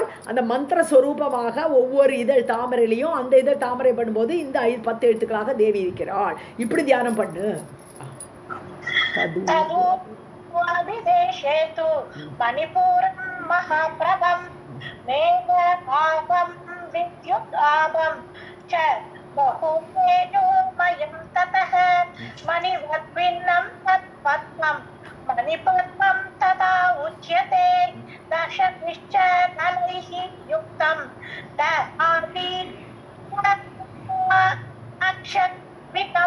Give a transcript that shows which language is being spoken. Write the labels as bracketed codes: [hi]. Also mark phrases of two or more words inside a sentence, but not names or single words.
[ta] அந்த மந்திர ஸ்வரூபமாக ஒவ்வொரு இதழ் தாமரையிலையும் அந்த இதழ் தாமரை பண்ணும்போது இந்த 10 எழுத்துக்களாக தேவி இருக்கிறாள். இப்படி தியானம் பண்ணு. [sa] मणिपूरं महाप्रभं मेघाभं विद्युदाभं च बहुतेजोमयं ततः मणिवद्भिन्नं तत्पद्मं मणिपद्मं तदा उच्यते दशभिश्च दलैः युक्तं अक्षरान्वितं